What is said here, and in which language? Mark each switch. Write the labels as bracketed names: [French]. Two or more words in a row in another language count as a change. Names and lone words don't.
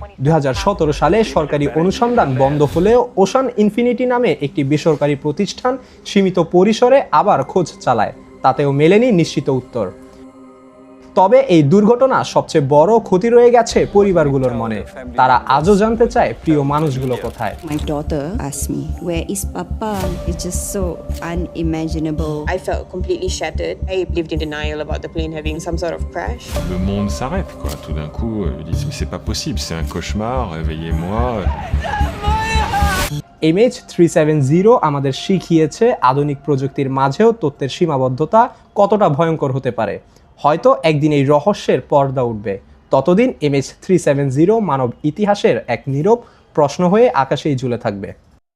[Bangla] 2017 সালে সরকারি অনুসন্ধান বন্ধ হলেও ওশান ইনফিনিটি নামে একটি বেসরকারি প্রতিষ্ঠান সীমিত পরিসরে আবার খোঁজ চালায়, তাতেও মেলেনি নিশ্চিত উত্তর। তবে এই দুর্ঘটনা সবচেয়ে বড় ক্ষতি রয়ে গেছে পরিবারগুলোর মনে। তারা আজও জানতে চায় প্রিয় মানুষগুলো কোথায়। [English] My daughter asked me, "Where is Papa?" It's just so unimaginable. I felt completely shattered. I lived in denial about the plane having some sort of crash. [French] Le monde s'arrête, quoi. Tout d'un coup, ils disent mais c'est pas possible, c'est un cauchemar, réveillez-moi. [Bangla] MH370 আমাদের শিখিয়েছে আধুনিক প্রযুক্তির মাঝেও তথ্যের সীমাবদ্ধতা কতটা ভয়ঙ্কর হতে পারে। হয়তো একদিন এই রহস্যের পর্দা উঠবে। ততদিন MH370 মানব ইতিহাসের এক নীরব প্রশ্ন হয়ে আকাশেই ঝুলে থাকবে।